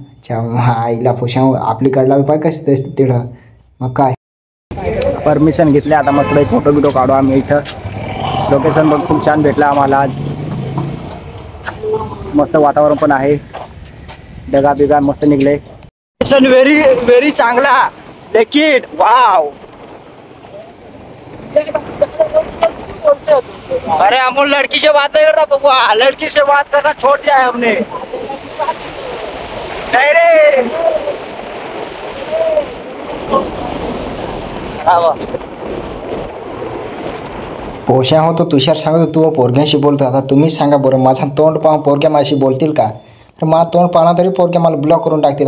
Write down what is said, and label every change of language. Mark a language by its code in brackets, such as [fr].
[mr] च्या मायला पोशा आपली काढला पाय कसं तिथं. मग काय परमिशन घेतली आता मग थोडे फोटो बिटो काढू आम्ही. इथं लोकेशन पण खूप छान भेटलं आम्हाला आज. मस्त वातावरण पण आहे. ढगा बिगा मस्त निघले. व्हेरी व्हेरी चांगला लेकिन वाव. [hi] अरे हम लड़की से बात नहीं कर रहा बबुआ. लड़की से बात करना छोड़ दिया है हमने. [mr] नहीं रे पोशा हो. तो तुषार सांगतो तू पोरग्याशी बोलतो. आता तुम्हीच सांगा बरं माझा तोंड पाहून पोरग्या माझ्याशी बोलतील का. तर मला तोंड पाहणार तरी पोरग्या मला ब्लॉक करून टाकतील.